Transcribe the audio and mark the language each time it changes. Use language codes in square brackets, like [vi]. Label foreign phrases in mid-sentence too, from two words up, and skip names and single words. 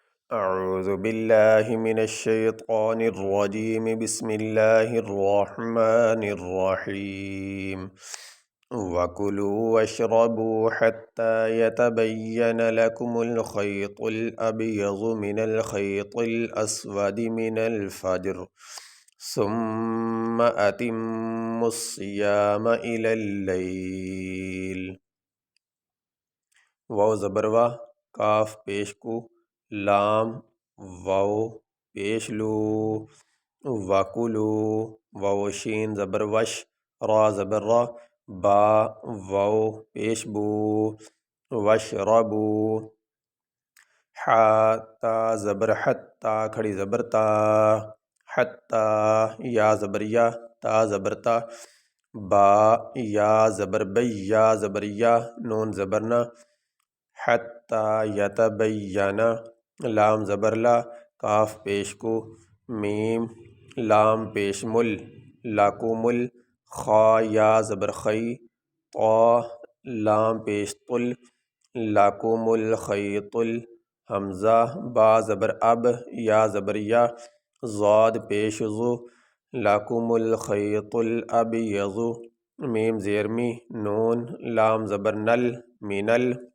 [ar] اعوذ باللہ من الشیطان الرجیم بسم اللہ الرحمن الرحیم وَكُلُوا وَاشْرَبُوا حَتَّى يَتَبَيَّنَ لَكُمُ الْخَيْطُ الْأَبْيَضُ مِنَ الْخَيْطِ الْأَسْوَدِ مِنَ الْفَجْرِ ثُمَّ أَتِمُّوا الصِّيَامَ إِلَى اللَّيْلِ۔ [ur] واو زبر وا، کاف پیش کو، لام واو پیش لو، وَکُلُو واو شین زبر وش، را زبر را، با واو پیش بو، وشربو، حا تا زبر حت، تا کھڑی زبر تا، حتی یا زبر یا، تا زبر تا، با یا زبر بی، یا زبر یا، نون زبر نا، حتی یتبین، لام زبر لا، کاف پیش کو، میم لام پیش مل، لاکمل، خا یا زبر خی، طا لام پیش طل، لاکم الخیط، حمزہ با زبر اب، یا زبر یا، ضاد پیش ذو، لاکم الخیط الابیض، میم زیر می، نون لام زبر نل، مینل،